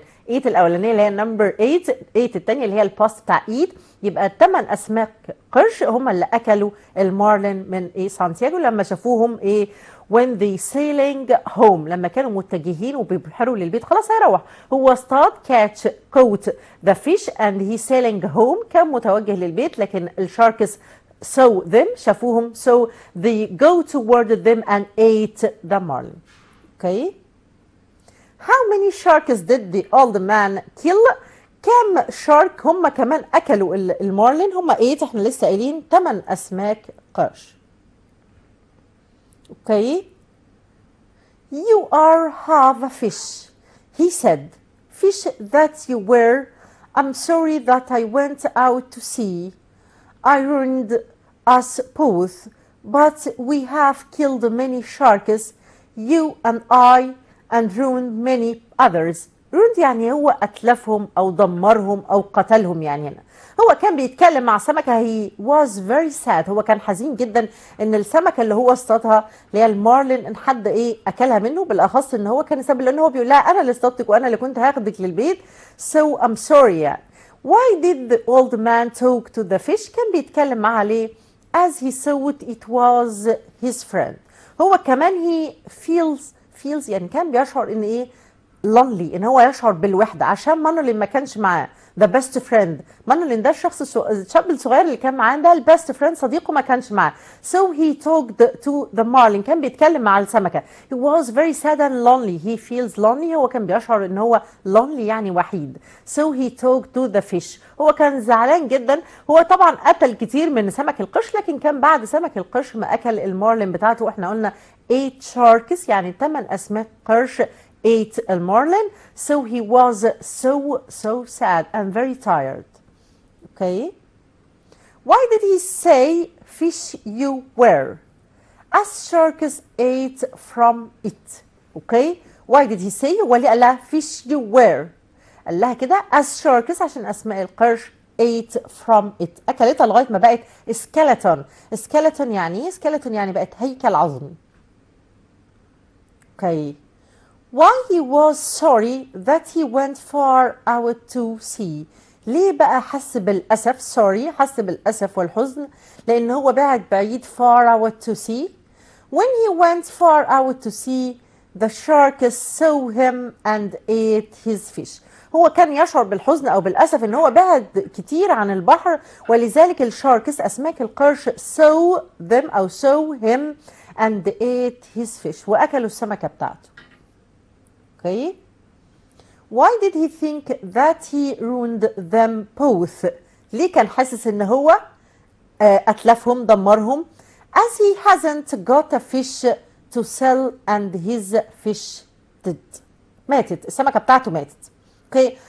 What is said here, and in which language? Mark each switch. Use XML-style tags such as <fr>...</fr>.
<ar>8 الأولانية اللي هي number 8 الثانية اللي هي الباست بتاع eat، يبقى 8 أسماك قرش هم اللي أكلوا المارلين من سانتياغو لما شافوهم</ar> <en>when they sailing home،</en> <ar>لما كانوا متجهين وبيبحروا للبيت، خلاص هيروح، هو اصطاد caught the fish and he sailing home، كان متوجه للبيت، لكن الشاركس saw them شافوهم،</ar> <en>so they go toward them and ate the marlin. Okay, how many sharks did the old man kill؟</en> <ar>كم شارك هم كمان اكلوا المارلين؟ هم 8، احنا لسه قايلين 8 اسماك قرش.</ar> <en>Okay, you are half a fish, he said. Fish that you were, I'm sorry that I went out to sea. I ruined us both, but we have killed many sharks, you and I, and ruined many others.</en> <ar>ruined يعني هو أتلفهم أو دمرهم أو قتلهم. يعني هنا هو كان بيتكلم مع سمكة.</ar> <en>he was very sad.</en> <ar>هو كان حزين جدا ان السمكة اللي هو اصطادها اللي هي المارلين ان حد اكلها منه، بالاخص ان هو كان سبب، لان هو بيقول لها انا اللي اصطادتك وانا اللي كنت هاخدك للبيت.</ar> <en>so I'm sorry يعني. why did the old man talk to the fish؟</en> <ar>كان بيتكلم معها ليه؟</ar> <en>as he thought it was his friend.</en> <ar>هو كمان</ar> <en>he feels</en> <ar>يعني كان بيشعر ان lonely، ان هو يشعر بالوحده عشان مانولين ما كانش معاه. the best friend، مانولين ده الشاب الصغير اللي كان معاه، ده البيست فريند، صديقه ما كانش معاه.</ar> <en>so he talked to the marlin،</en> <ar>كان بيتكلم مع السمكه.</ar> <en>he was very sad and lonely.</en> <ar>he feels lonely، هو كان بيشعر ان هو lonely يعني وحيد.</ar> <en>so he talked to the fish،</en> <ar>هو كان زعلان جدا. هو طبعا قتل كتير من سمك القرش، لكن كان بعد سمك القرش ما اكل المارلين بتاعته. واحنا قلنا 8 sharks يعني 8 اسماك قرش ate المارلين.</ar> <en>so he was so sad and very tired. Okay, why did he say fish you were as sharks ate from it?</en> <ar>Okay, why did he say؟ هو اللي قال لها</ar> <en>fish you were،</en> <ar>قال لها كده as sharks عشان اسماء القرش ate from it، اكلتها لغايه ما بقت skeleton. skeleton يعني skeleton يعني بقت هيكل عظمي. Okay,</ar> <en>why he was sorry that he went far out to sea؟</en> <ar>ليه بقى حس بالأسف؟ sorry، حس بالأسف والحزن لأن هو بعيد far out to sea.</ar> <en>when he went far out to sea the sharks saw him and ate his fish.</en> <ar>هو كان يشعر بالحزن أو بالأسف إن هو بعد كتير عن البحر، ولذلك الشاركس أسماك القرش saw them أو</ar> <en>saw him and ate his fish،</en> <ar>وأكلوا السمكة بتاعته.</ar> <en>Okay. Why did he think that he ruined them both؟</en> <ar>ليه كان حاسس ان هو اتلفهم دمرهم؟</ar> <en>as he hasn't got a fish to sell and his fish did.</en> <ar>ماتت السمكة بتاعته ماتت.</ar> <en>Okay.</en>